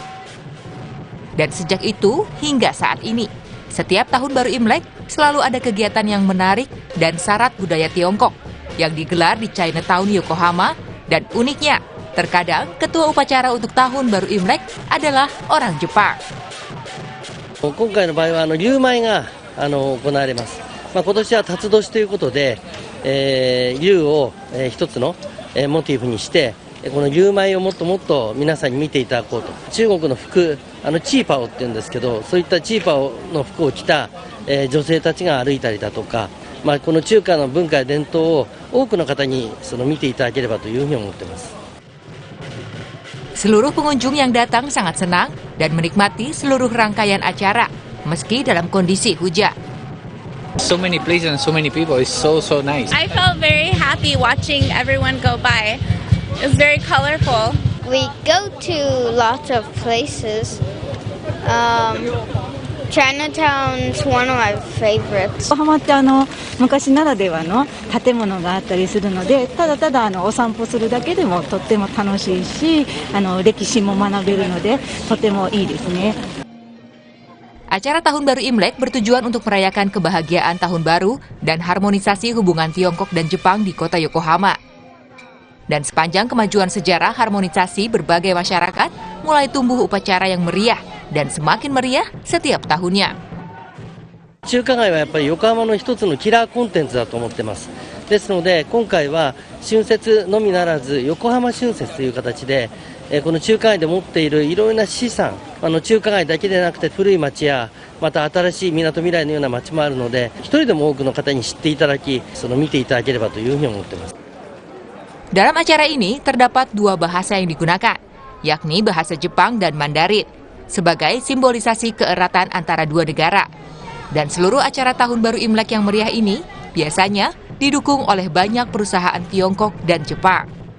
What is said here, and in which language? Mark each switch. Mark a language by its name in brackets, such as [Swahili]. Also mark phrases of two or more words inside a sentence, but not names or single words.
[Indonesian] Dan sejak itu hingga saat ini, setiap tahun baru Imlek selalu ada kegiatan yang menarik dan syarat budaya Tiongkok yang digelar di Chinatown Yokohama, dan uniknya, terkadang ketua upacara untuk tahun baru Imlek adalah orang Jepang. [Japanese] 今回の場合は龍舞が行われます。今年は辰年ということで、龍を一つのモチーフにして、この龍舞をもっともっと皆さんに見ていただこうと。中国の服、チーパオって言うんですけど、そういったチーパオの服を着た女性たちが歩いたりだとか、この中華の文化や伝統を多くの方に見ていただければというふうに思っています。 [Indonesian] Seluruh pengunjung yang datang sangat senang dan menikmati seluruh rangkaian acara, meski dalam kondisi hujan. [English] So many places and so many people, it's so nice. I felt very happy watching everyone go by. It was very colorful. We go to lots of places. Chinatown's one of my favorites. [Japanese] 横浜って昔ならではの建物があったりするので、ただただお散歩するだけでもとっても楽しいし、歴史も学べるのでとてもいいですね。 [Indonesian] Acara Tahun Baru Imlek bertujuan untuk merayakan kebahagiaan Tahun Baru dan harmonisasi hubungan Tiongkok dan Jepang di kota Yokohama. Dan sepanjang kemajuan sejarah harmonisasi berbagai masyarakat, mulai tumbuh upacara yang meriah dan semakin meriah setiap tahunnya. [Japanese] 中華街はやっぱり横浜の一つのキラーコンテンツだと思ってます。ですので今回は春節のみならず横浜春節という形で、この中華街で持っているいろいろな資産、中華街だけでなくて古い町やまた新しいみなとみらいのような町もあるので、一人でも多くの方に知っていただき、見ていただければというふうに思っています。 [Indonesian] Dalam acara ini terdapat 2 bahasa yang digunakan, yakni bahasa Jepang dan Mandarin, sebagai simbolisasi keeratan antara 2 negara. Dan seluruh acara Tahun Baru Imlek yang meriah ini biasanya didukung oleh banyak perusahaan Tiongkok dan Jepang.